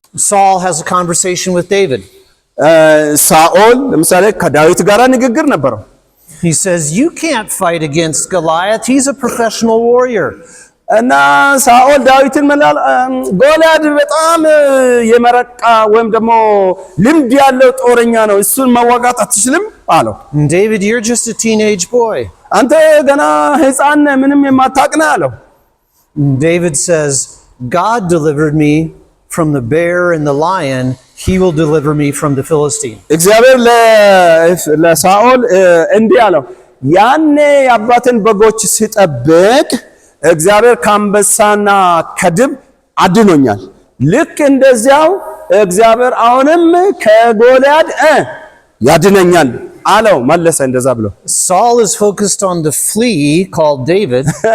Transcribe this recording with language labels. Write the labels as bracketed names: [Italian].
[English] Saul has a conversation with David. [Amharic] ሳኦል ለምሳሌ ከዳዊት ጋር ንግግር ነበረው. [English] He says, you can't fight against Goliath, he's a professional warrior. [Amharic] እና ሳኦል ዳዊትን ጎልያድ በጣም የመረቃ ወይም ደግሞ ልምድ ያለው ጦረኛ ነው እሱን መዋጋት አትችልም አለው. [English] David, you're just a teenage boy. [Amharic] አንተ ገና ሕፃን ምንም የማታውቅ ነህ አለው. [English] David says, God delivered me from the bear and the lion, he will deliver me from the Philistine. [Amharic] እግዚአብሔር ለሳኦል እንዲህ አለው ያኔ የአባትን በጎች ሲጠብቅ እግዚአብሔር ከአንበሳና ከድብ አድኖኛል ልክ እንደዚያው እግዚአብሔር አሁንም ከጎልያድ ያድነኛል አለው መለሰ እንደዛ ብሎ. [English] Saul is focused on the flea called David.